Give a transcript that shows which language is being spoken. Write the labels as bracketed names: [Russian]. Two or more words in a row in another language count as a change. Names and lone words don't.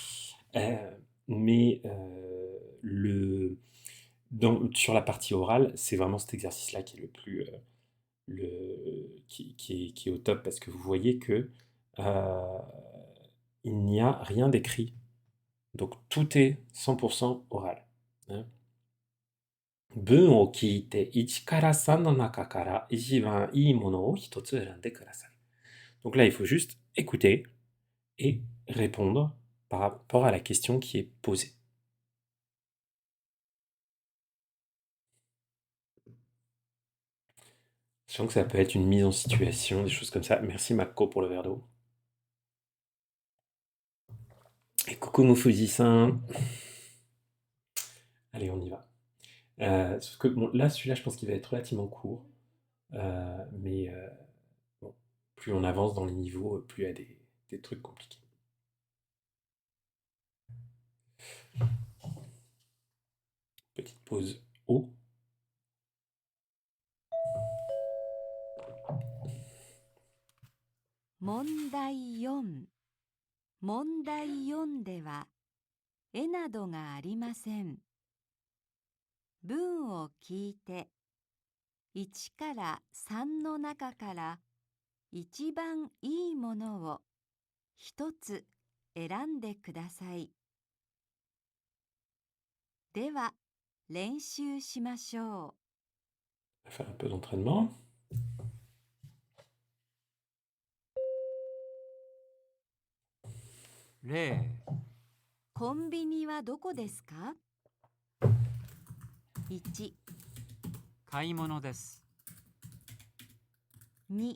[French] Mais sur la partie orale, c'est vraiment cet exercice-là qui est le plus... qui est au top, parce que vous voyez que il n'y a rien d'écrit. Donc tout est 100% oral. Hein. [Japanese] 文を聞いて1から3の中から一番いいものを一つ選んでください。 [French] Donc là, il faut juste écouter et répondre par rapport à la question qui est posée. Je sens que ça peut être une mise en situation, des choses comme ça. Merci Mako pour le verre d'eau. Et coucou Moufuji-san. Allez, on y va. Sauf que bon, là, celui-là, je pense qu'il va être relativement court. Mais bon, plus on avance dans les niveaux, plus il y a des trucs compliqués. Petite pause eau. Mondai 4. [Japanese] 問題4では、絵などがありません。文を聞いて、1から3の中から一番いいものを一つ選んでください。では、練習しましょ [French] On va faire un peu d'entraînement. [Japanese] 例、う。コンビニはどこですか？ 1、買い物です。 2、